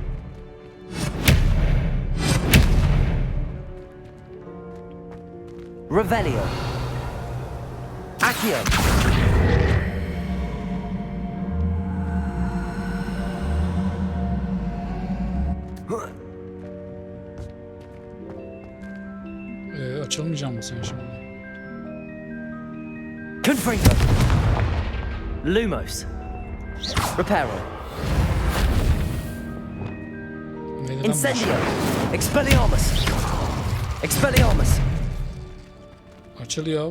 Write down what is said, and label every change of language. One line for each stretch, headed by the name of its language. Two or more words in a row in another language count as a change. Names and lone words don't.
Turkish: Revelio. Accio. Açılmayacak mı sen şimdi? Confringo. Lumos. Reparo. Neden Incendio. Expelliarmus. Expelliarmus. Açılıyor.